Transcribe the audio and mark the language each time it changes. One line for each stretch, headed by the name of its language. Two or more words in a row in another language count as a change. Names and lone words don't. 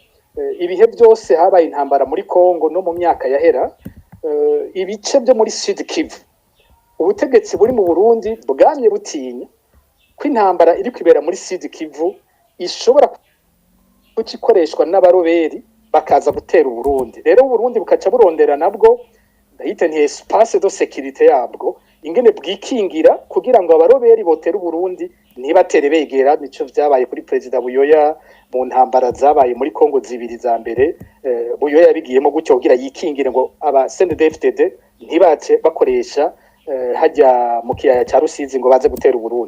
Rundi: Ibihe byose habaye intambara muri Kongo no mu myaka yahera, ibice byo muri Sud Kivu ubutegetsi buri mu Burundi bwamye butinya ko intambara iri kwibera muri Sud Kivu ishobora kucikoreshwa n'abaroberi bakaza gutera Uburundi. Rero Uburundi bukaca burondera nabwo ndahite nti
French: espace de sécurité
Rundi: yabwo ingene bwikingira kugira ngo abaroberi botera Uburundi ntibatere begera. Nico vyabaye kuri President Buyoya mu ntambara zabaye muri Kongo zibiri za mbere. Buyoya yabigiyemo gutyo kugira yikingire ngo aba CNDD-FDD ntibace bakoresha hajya mu kiyaya cya Rusizi ngo baze gutera Uburundi.